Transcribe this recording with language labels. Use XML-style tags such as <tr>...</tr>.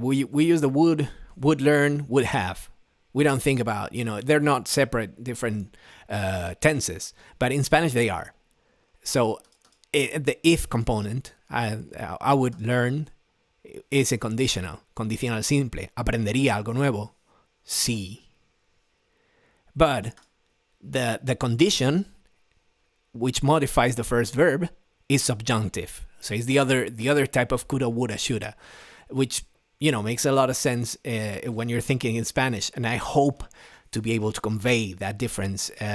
<en>We use the would learn, would have. We don't think about, they're not separate, different tenses, but in Spanish they are. So, the if component, I would learn, is a conditional simple.</en> <es>Aprendería algo nuevo, sí.</es> <en>But the condition, which modifies the first verb, is subjunctive. So it's the other type of coulda, woulda, shoulda, which, makes a lot of sense when you're thinking in Spanish. And I hope to be able to convey that difference</en>